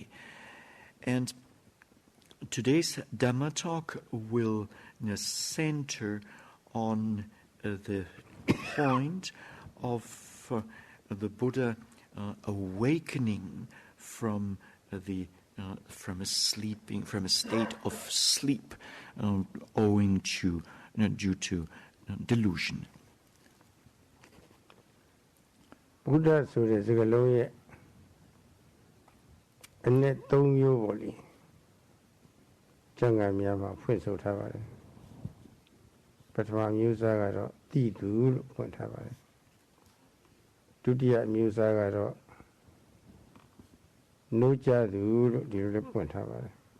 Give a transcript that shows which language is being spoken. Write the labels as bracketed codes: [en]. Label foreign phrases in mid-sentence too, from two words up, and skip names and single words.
[en] And today's Dhamma talk will center on the point of the Buddha awakening from a state of sleep, owing to due to delusion. [my] Buddha ဆိုတဲ့စကားလုံးရဲ့အနည်း3မျိုးပေါ့လေကျမ်းဂန်များမှာဖွင့်ဆိုထားပါတယ်ပထမမျိုးစားကတော့တိသူလို့ဖွင့်ထားပါတယ်ဒုတိယမျိုးစားကတော့နိုးကြသူလို့ဒီလိုလည်းဖွင့်ထားပါတယ်